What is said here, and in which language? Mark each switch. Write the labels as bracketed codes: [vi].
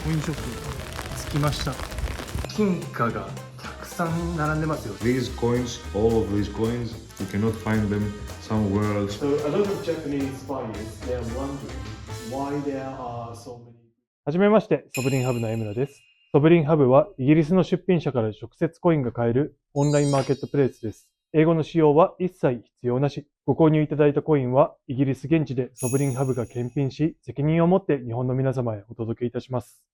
[ja] コインショップ着きました。金貨がたくさん並んでますよ。 [en] These coins, all of these coins, you cannot find them somewhere else. So a lot of Japanese buyers, they are wondering why there are so many. [ja] はじめまして、ソブリンハブの江村です。ソブリンハブはイギリスの出品者から直接コインが買えるオンラインマーケットプレイスです。英語の使用は一切必要なし。ご購入いただいたコインはイギリス現地でソブリンハブが検品し、責任を持って日本の皆様へお届けいたします。